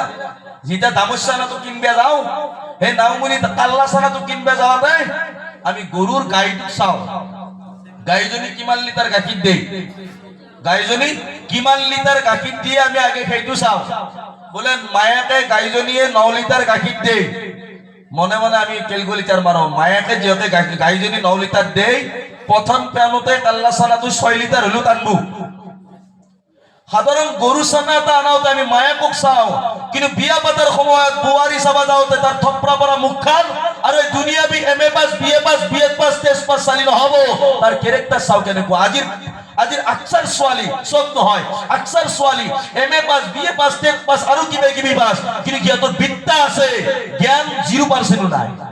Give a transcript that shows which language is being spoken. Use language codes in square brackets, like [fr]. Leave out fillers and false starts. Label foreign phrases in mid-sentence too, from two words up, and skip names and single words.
[as] যেতিয়া দামোচ চানাটো কিনবা যাওঁ, সেই নাওমুনি কাল্লা চানাটো কিনবা যাওঁতে আমি গৰুৰ গাইটোক চাওঁ, গাইজনী কিমান লিটাৰ গাখীৰ দিয়ে, গাইজনী কিমান লিটাৰ গাখীৰ দিয়ে আমি আগে সেইটো চাওঁ। বোলে মায়াকে গাইজনীয়ে 9 লিটাৰ গাখীৰ দিয়ে, মনে মনে আমি কেলকুলেটাৰ মাৰো, মায়াকে যিহতে গাইজনী 9 লিটাৰ দিয়ে, প্ৰথম পেনতে কাল্লা চানাটো 6 লিটাৰ হলেও টানবো। সাধারণ গরু ছানা এটা আনাওতে আমি মায়াকক চাওঁ, কিন্তু বিয়া পাতার সময়ত বোৱাৰী চাবা যাওঁতে তাৰ থপৰা পৰা মুখখান আৰু এই দুনিয়াবি MA পাছ BA পাছ BEd পাছ টেষ্ট পাছ চালি নহব, তাৰ কেৰেক্টাৰ চাওঁ কেনেকুৱা। আজিৰ আকচাৰ ছোৱালী, চব নহয়, আকচাৰ ছোৱালী MA পাছ BA পাছ টেষ্ট পাছ আৰু কিবা কিবি পাছ, কিন্তু সিহঁতৰ বিদ্যা আছে, জ্ঞান 0% নাই।